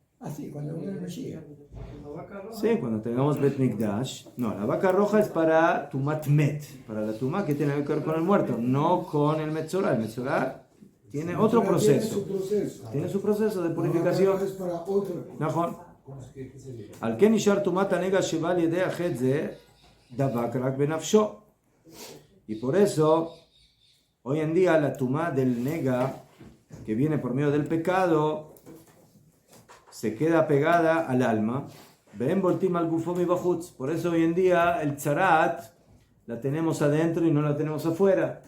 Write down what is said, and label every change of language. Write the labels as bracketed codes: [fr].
[es] Así, cuando uno no llega. Sí, cuando tengamos Bet Mikdash. No, la vaca roja es para Tumat Met, para la Tumá que tiene que ver con el muerto, no con el Metzorá. El Metzorá tiene otro proceso. Tiene su proceso de purificación. Es para otro. [he] נכון. על כן נשאר טומאת הנגע שבא על ידי החטא זה דבק רק בנפשו. [es] Y por eso, hoy en día la tumá del nega, que viene por medio del pecado, se queda pegada al alma. [he] Ven voltim al gufo mi bajutz. [es] Por eso hoy en día el tzarat la tenemos adentro y no la tenemos afuera.